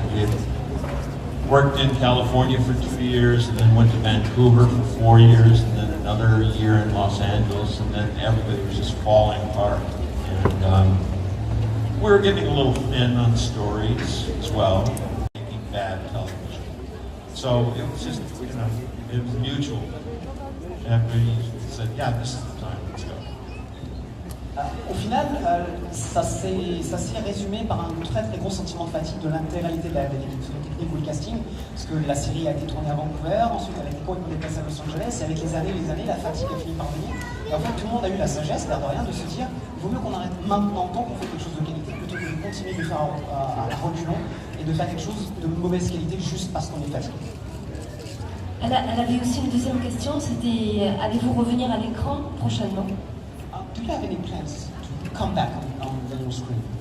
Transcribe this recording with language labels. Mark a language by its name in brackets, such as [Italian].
[English] We had worked in California for 2 years and then went to Vancouver for 4 years and then another year in Los Angeles, and then everybody was just falling apart. And we were getting a little thin on stories as well, making bad television. So it was just, it was mutual. Everybody said, yeah, this is the time, let's go. [French] Au final, ça s'est résumé par un très très gros sentiment de fatigue de l'intégralité de l'équipe technique ou le casting, parce que la série a été tournée à Vancouver, ensuite elle a été complètement déplacée à Los Angeles, et avec les années, la fatigue a fini par venir. Et en fait, tout le monde a eu la sagesse, l'air de rien, de se dire, il vaut mieux qu'on arrête maintenant, tant qu'on fait quelque chose de qualité, plutôt que de continuer de faire à reculons et de faire quelque chose de mauvaise qualité juste parce qu'on est fatigué. Elle avait aussi une deuxième question, c'était allez-vous revenir à l'écran prochainement? [English] Do you have any plans to come back on the little screen?